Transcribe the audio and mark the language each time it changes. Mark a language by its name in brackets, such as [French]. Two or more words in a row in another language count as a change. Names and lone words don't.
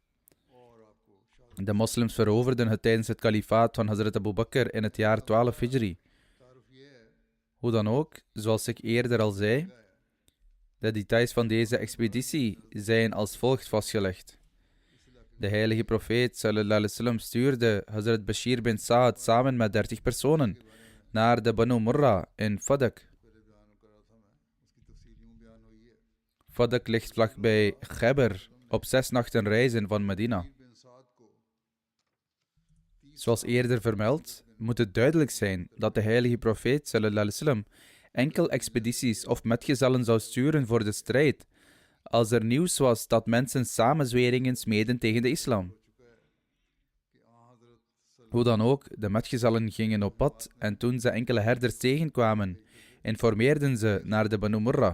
[Dutch] De moslims veroverden het tijdens het kalifaat van Hazrat Abu Bakr in het jaar 12 Hijri. Hoe dan ook, zoals ik eerder al zei, de details van deze expeditie zijn als volgt vastgelegd. De heilige profeet [Arabic] صلى الله عليه وسلم [Dutch] stuurde Hazrat Bashir bin Saad samen met 30 personen naar de Banu Murra in Fadak. Fadak ligt vlakbij Khyber, op 6 nachten reizen van Medina. Zoals eerder vermeld, moet het duidelijk zijn dat de heilige profeet [Arabic] صلى الله عليه وسلم [Dutch] enkel expedities of metgezellen zou sturen voor de strijd, als er nieuws was dat mensen samenzweringen smeden tegen de islam. Hoe dan ook, de metgezellen gingen op pad en toen ze enkele herders tegenkwamen, informeerden ze naar de Banu Murra.